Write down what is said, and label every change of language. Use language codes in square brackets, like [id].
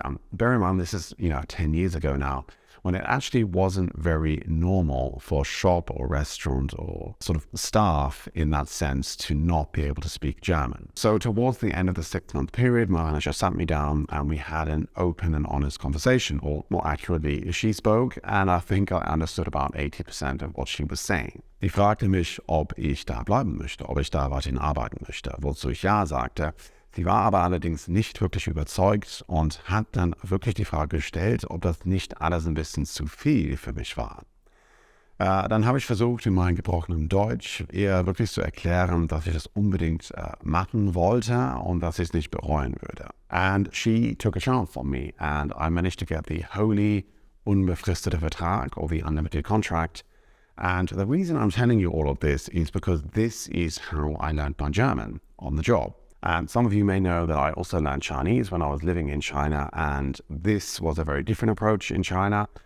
[en] And bear in mind, this is 10 years ago now, when it actually wasn't very normal for shop or restaurant or sort of staff in that sense to not be able to speak German. So towards the end of the 6-month period, my manager sat me down and we had an open and honest conversation, or more accurately, she spoke, and I think I understood about 80% of what she was saying. [de] Sie fragte mich, ob ich da bleiben möchte, ob ich da weiterhin arbeiten möchte, wozu ich ja sagte. Sie war aber allerdings nicht wirklich überzeugt und hat dann wirklich die Frage gestellt, ob das nicht alles ein bisschen zu viel für mich war. Dann habe ich versucht, in meinem gebrochenen Deutsch ihr wirklich zu erklären, dass ich das unbedingt machen wollte und dass ich es nicht bereuen würde. [en] And she took a chance on me and I managed to get the wholly [de] unbefristete Vertrag, [en] or the unlimited contract. And the reason I'm telling you all of this is because this is how I learned my German on the job. And some of you may know that I also learned Chinese when I was living in China, and this was a very different approach in China.